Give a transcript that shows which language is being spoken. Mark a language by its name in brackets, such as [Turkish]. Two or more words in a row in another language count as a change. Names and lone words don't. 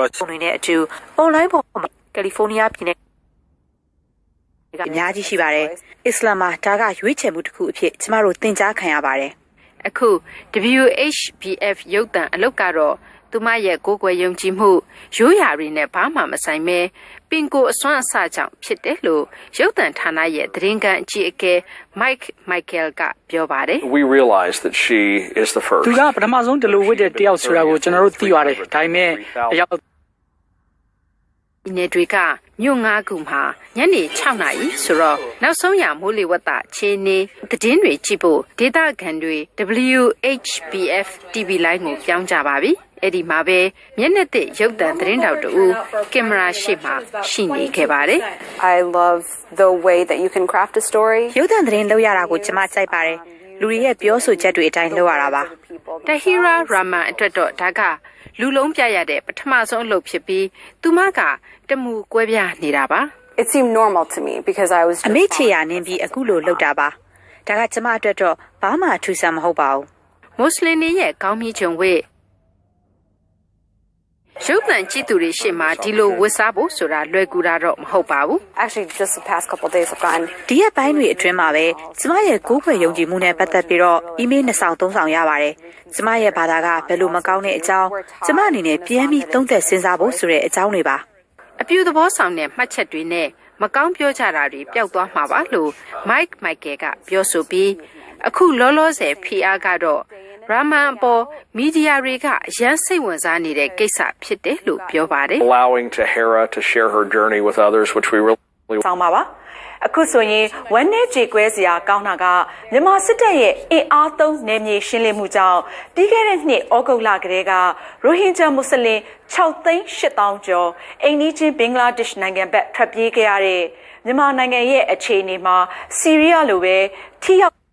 [Burmese] ပုံတွေနဲ့အတူ online ပေါ်မှာကယ်လီဖိုးနီးယားပြည်နယ်ကအများကြီးရှိပါတယ်။အစ္စလာမ်မှာဒါကရွေးချယ်မှုတစ်ခုအဖြစ်ကျမတို့သင်ကြားခံရပါတယ်။အခု WHBF ရုပ်သံအလုပ်ကတော့သူမရဲ့ကိုယ်ကွယ်ယုံကြည်မှုရိုးရာတွေနဲ့ဘာမှမဆိုင်ပဲပင်ကိုအစွမ်းအစကြောင့်ဖြစ်တယ်လို့ရုပ်သံဌာနရဲ့သတင်းကန်အကြီးအကဲ Michael ကပြောပါတယ် [English] We realize that she is the first [Burmese] သူကပထမဆုံးဒီလိုဝတ်တဲ့တယောက်ဆိုတာကိုကျွန်တော်တို့သိရတယ်ဒါပေမဲ့အယောက် နေတွေကမြို့၅ခုမှာညနေ6နာရီဆိုတော့နောက်ဆုံးရမိုးလေဝသအခြေအနေသတင်းတွေကြည့်ဖို့ဒေသခံတွေ WHBF TV လိုင်းကိုပြောင်းကြပါပြီအဲ့ဒီမှာပဲမျက်နှာသစ်ရုပ်သံသတင်းတောက်တူကင်မရာရှေ့မှာရှိနေခဲ့ပါတယ် [English] I love the way that you can craft a story [Burmese] ရုပ်သံသတင်းလုပ်ရတာကိုကျွန်မကြိုက်ပါတယ်လူတွေရဲ့ပြောဆိုချက်တွေအတိုင်းလုပ်ရတာပါတဟီရာရာမန်အတွက်တော့ဒါကလူလုံးပြရတဲ့ပထမဆုံးအလုပ်ဖြစ်ပြီးသူမကတမူကွဲပြားနေတာပါ [English] It seemed normal to me because I was [Burmese] အမေချေရနင်းပြီးအခုလိုလုပ်တာပါဒါကကျွန်မအတွက်တော့ဘာမှထူးဆန်းမဟုတ်ပါဘူးမွတ်စလင်တွေရဲ့ကောင်းမြတ်ကြုံဝဲရုပ်သံကြည့်သူတွေရှေ့မှာဒီလိုဝတ်စားဖို့ဆိုတာလွယ်ကူတာတော့မဟုတ်ပါဘူး [English] Actually just the past couple days I've gotten [Burmese] ဒီရက်ပိုင်းတွေအတွင်းမှာပဲကျမရဲ့ကိုယ်ခွေယုံကြည်မှုနဲ့ပတ်သက်ပြီးတော့အီးမေးလ်2ဆောင်3ဆောင်ရပါတယ်ကျမရဲ့ဘာသာကဘယ်လိုမကောင်းတဲ့အကြောင်းကျမအနေနဲ့ပြန်ပြီးသုံးသပ်စဉ်းစားဖို့ဆိုတဲ့အကြောင်းတွေပါအပြူသဘောဆောင်တဲ့မှတ်ချက်တွေနဲ့မကောင်းပြောကြတာတွေပျောက်သွားမှာပါလို့ Mike Michael ကပြောဆိုပြီးအခုလောလောဆယ် PR ကတော့ရာမန်ပေါ်မီဒီယာတွေကရန်စိတ်ဝင်စားနေတဲ့ကိစ္စဖြစ်တယ်လို့ပြောပါတယ် [English] allowing Tahira to share her journey with others which we really [Burmese] ဆောင်းပါအခုဆိုရင်ဝမ်းနဲ့ကြေကွဲစရာကောင်းတာကမြန်မာစစ်တပ်ရဲ့အင်အားသုံးနယ်မြေရှင်းလင်းမှုကြောင့်ပြီးခဲ့တဲ့နှစ်ဩဂုတ်လကတည်းကရိုဟင်ဂျာမွတ်စလင်6,800,000 ကျော်အိန္ဒိချင်းဘင်္ဂလားဒေ့ရှ်နိုင်ငံဘက်ထွက်ပြေးခဲ့ရတဲ့မြန်မာနိုင်ငံရဲ့အခြေအနေမှာဆီးရီးယားလိုပဲထိရောက်